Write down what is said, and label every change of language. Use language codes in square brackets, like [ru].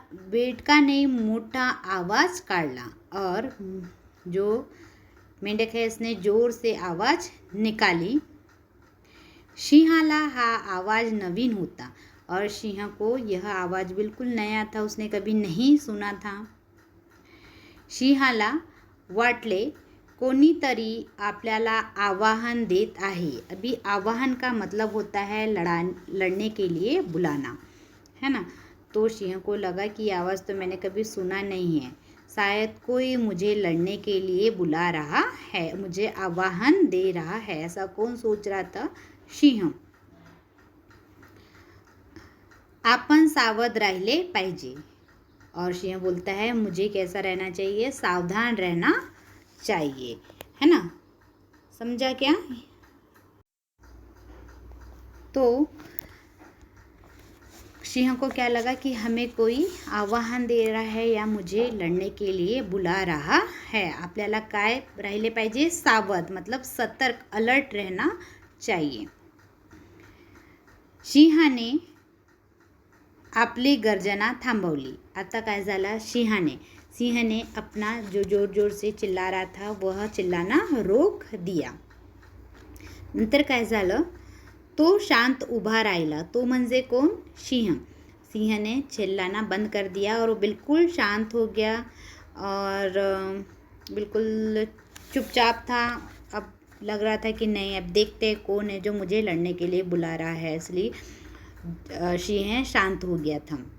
[mr] बेडकाने मोठा आवाज़ काढला. [hi] और जो मेंढक है इसने ज़ोर से आवाज़ निकाली. [mr] सिंहाला हा आवाज़ नवीन होता. [hi] और सिंह को यह आवाज़ बिल्कुल नया था, उसने कभी नहीं सुना था. [mr] सिंहाला वाटले कोणीतरी आपल्याला आवाहन देत आहे. [hi] अभी आवाहन का मतलब होता है लड़ने के लिए बुलाना, है ना. तो सिंह को लगा कि आवाज़ तो मैंने कभी सुना नहीं है, शायद कोई मुझे लड़ने के लिए बुला रहा है, मुझे आवाहन दे रहा है. ऐसा कौन सोच रहा था? सिंह. [mr] आपण सावध राहिले पाहिजे. [hi] और सिंह बोलता है मुझे कैसा रहना चाहिए? सावधान रहना चाहिए, है ना. समझा क्या? तो सिंह को क्या लगा कि हमें कोई आवाहन दे रहा है या मुझे लढणे के लिए बुला रहा है. [mr] आपल्याला काय राहिले पाहिजे, सावध, [hi] मतलब सतर्क, अलर्ट रहना चाहिए. [mr] सिंहाने आपली गर्जना थांबवली. आता काय झालं, [hi] सिंहने अपना जो जोर जोर से चिल्ला रहा था वह चिल्लाना रोक दिया. [mr] नंतर काय झालं, तो शांत उभा राहिला. तो म्हणजे कोण, [hi] सिंह ने चिल्लाना बंद कर दिया और वो बिल्कुल शांत हो गया और बिल्कुल चुपचाप था. अब लग रहा था कि नहीं, अब देखते हैं कौन है जो मुझे लड़ने के लिए बुला रहा है. इसलिए सिंह शांत हो गया था.